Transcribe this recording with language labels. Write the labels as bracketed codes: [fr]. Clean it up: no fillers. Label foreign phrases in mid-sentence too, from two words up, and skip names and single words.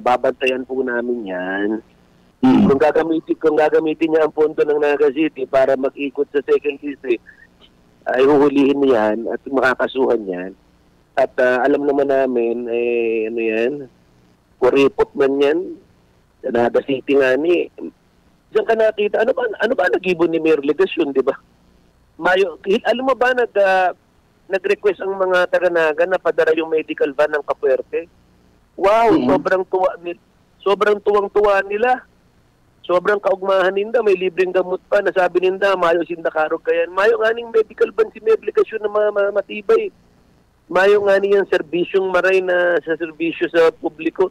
[tl] Babantayan po namin yan. Kung gagamitin niya ang pondo ng Naga City para mag-ikot sa 2nd District, ay huhulihin niyan at makakasuhan yan. At alam naman namin, ano yan, kuripot man yan, sa Naga City nga ni, diyan ka nakita, ano ba nag-ibon ni Mayor Legasyon, di ba? Alam mo ba, nag-request ang mga taga-Naga na padara yung [en] medical van [tl] ng Kapuerte? Wow, sobrang tuwang-tuwa nila. [bik] Sobrang kaugmahan ninda, may libreng gamot pa. Nasabi ninda, mayo sindakarog kayan. Mayo nga ning [en] medical van [bik] si Mayor Legasyon na matibay. Mayo nga niyang serbisyong maray na sa serbisyo sa publiko.